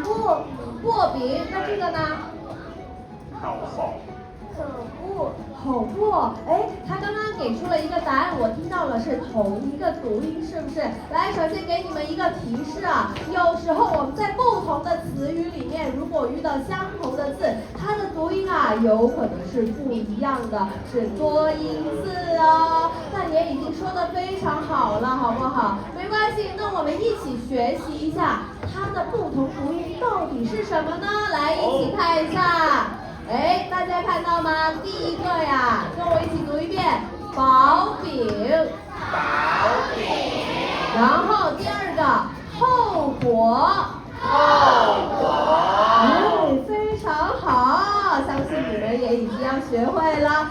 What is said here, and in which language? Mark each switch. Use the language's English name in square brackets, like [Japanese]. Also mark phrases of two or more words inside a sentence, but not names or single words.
[Chinese] 薄餅，那這個呢？口紅。口部，他剛剛給出了一個答案，我聽到了是同一個讀音，是不是？來，首先給你們一個提示啊，有時候我們在不同的詞語裡面，如果遇到相同的字，它的讀音啊，有可能是不一樣的，是多音字哦。那你也已經說得非常好了，好不好？沒關係，那我們一起學習一下它的不同讀音到底是什麼呢？來，一起看一下。大家看到嗎？第一個呀，跟我一起讀一遍，薄餅。薄餅。然後第2個，厚果。厚果。非常好，相信你們也已經要學會了。